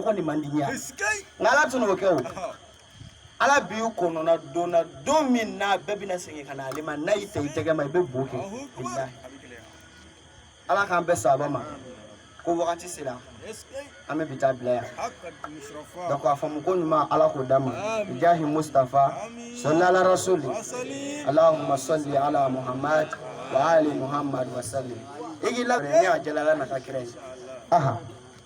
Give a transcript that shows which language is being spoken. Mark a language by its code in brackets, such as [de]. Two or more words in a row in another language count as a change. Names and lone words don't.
[bm] ko nin man di n ye nka Ala tɛn'o kɛ o Ala b'i kɔnɔna don min na bɛɛ bɛna segin ka na ale ma n'a y'i ta I tɛgɛ ma I bɛ bo kɛ Ala k'an bɛɛ sababa ma ko wagati sera an bɛ bi taa bila yan donc a faamu ko ɲuman Ala k'o d'an ma jahi Mustafa [ar] صل على رسول اللهم صل على محمد وآل محمد وسلم [bm] i k'i labɛn ne y'a jalala na ka kira ye